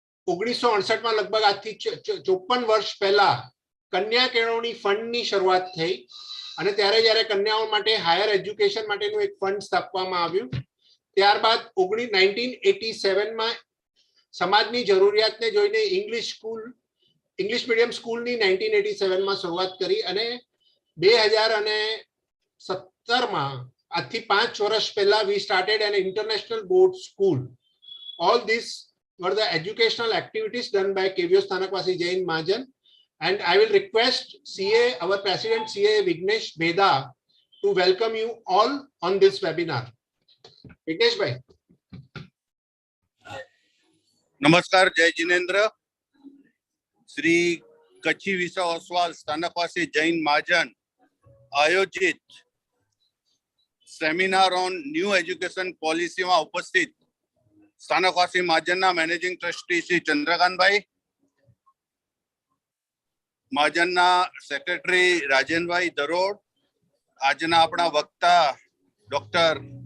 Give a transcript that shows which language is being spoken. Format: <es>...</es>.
<gu>1968 માં લગભગ આજથી 54 વર્ષ પહેલા કન્યા કેળવણી ફંડની શરૂઆત થઈ અને ત્યારે જ્યારે કન્યાઓ માટે હાયર એજ્યુકેશન માટેનું એક ફંડ સ્થાપવામાં આવ્યું ત્યારબાદ 1987 માં સમાજની જરૂરિયાતને જોઈને ઇંગ્લિશ મીડિયમ સ્કૂલની 1987 માં શરૂઆત કરી અને 2017 માં આજથી 5 વર્ષ પહેલા</gu> <en>we started an international board school. All these were the educational activities done by KVO Sthanakvasi Jain Mahajan and I will request CA our president CA Vignesh Beda to welcome you all on this webinar. Vignesh bhai</en> <hi>नमस्कार जय जिनेन्द्र श्री कच्छी विसा ओसवाल स्थानकवासी जैन महाजन आयोजित</hi> <en>seminar on new education policy</en> <hi>में उपस्थित स्थानकवासी महाजन managing trustee Shri Chandrakant भाई महाजन secretary Rajendra भाई दरोड़ आजना अपना वक्ता doctor</hi>